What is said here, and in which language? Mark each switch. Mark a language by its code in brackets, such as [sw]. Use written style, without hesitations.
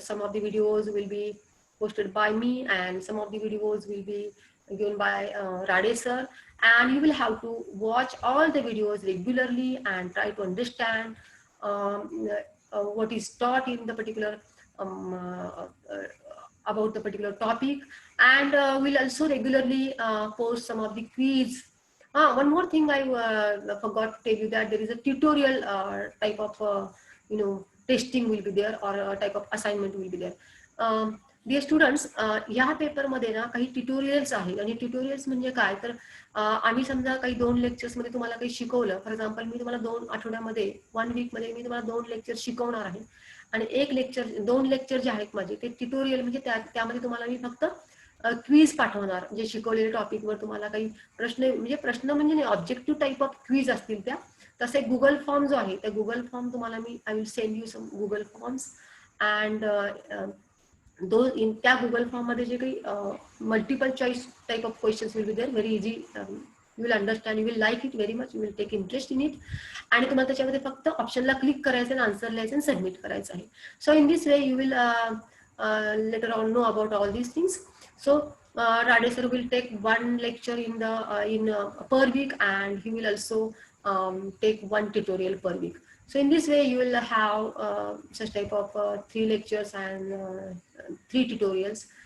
[en] Some of the videos will be posted by me, and some of the videos will be given by Rade sir, and you will have to watch all the videos regularly and try to understand what is taught in the particular about the particular topic. And we'll also regularly post some of the quiz. One more thing I forgot to tell you, that there is a tutorial type of testing will be there, or a type of assignment will be there. [mr] Dear students, ह्या पेपरमध्ये ना काही tutorials आहेत. आणि tutorials म्हणजे काय, तर आम्ही समजा काही 2 लेक्चर्समध्ये तुम्हाला काही शिकवलं. फॉर एक्झाम्पल, मी तुम्हाला 2 आठवड्यामध्ये 1 वीकमध्ये मी तुम्हाला 2 लेक्चर शिकवणार आहे. आणि 2 लेक्चर जे आहेत माझे ते ट्युटोरियल, म्हणजे त्यामध्ये तुम्हाला मी फक्त क्विज पाठवणार. जे शिकवलेल्या टॉपिकवर तुम्हाला काही प्रश्न म्हणजे [en] objective type of quiz [mr] असतील त्या. तसे गुगल फॉर्म जो आहे, त्या गुगल फॉर्म तुम्हाला मी [en] I will send you some Google forms. And in [mr] त्या [en] Google form [mr] मध्ये जे काही [en] Multiple choice type of questions will be there. Very easy. You will understand, you will like it very much, you will take interest in it. [mr] आणि तुम्हाला त्याच्यामध्ये फक्त ऑप्शनला click करायचं आणि आन्सर लिहायचं आणि सबमिट करायचं आहे. [en] So in this way you will later on know about all these things. So Rade sir will take 1 lecture in per week, and he will also take 1 tutorial per week. So in this way you will have such type of 3 lectures and 3 tutorials.